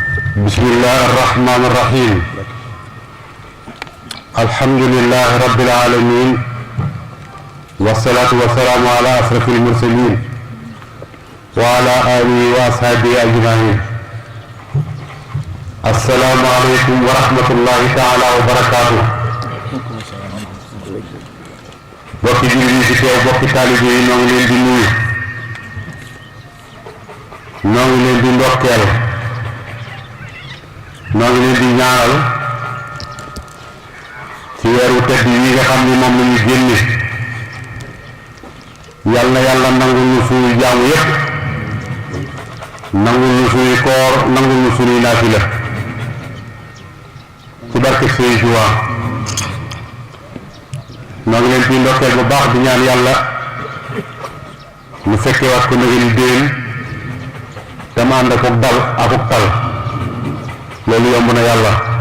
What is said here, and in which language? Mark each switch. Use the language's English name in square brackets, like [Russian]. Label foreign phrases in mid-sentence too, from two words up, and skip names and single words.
[Arabic] بسم الله الرحمن الرحيم الحمد لله رب العالمين والصلاة والسلام على أشرف المرسلين وعلى آله وأصحابه أجمعين السلام عليكم ورحمة الله تعالى وبركاته [Wolof] bokki jullit yi ci teew bokki taalibe yi ñoo ngi leen di nuyu ñoo ngi leen di ndokkeel ñoo ngi leen di ñaanal ci weeru tedd yi nga xam ni moom la ñu génne yal na yàlla nangul ñu suñuy jaamu yépp nangul ñu suñuy koor nangul ñu suñuy naafila ci barke Sëriñ Tuubaa ñoo ngi leen di ndokkeel bu baax di ñaan yàlla ñu fekkee waat ko nag ni déen te ma ànd ak dal ak tal loolu yomb na yàlla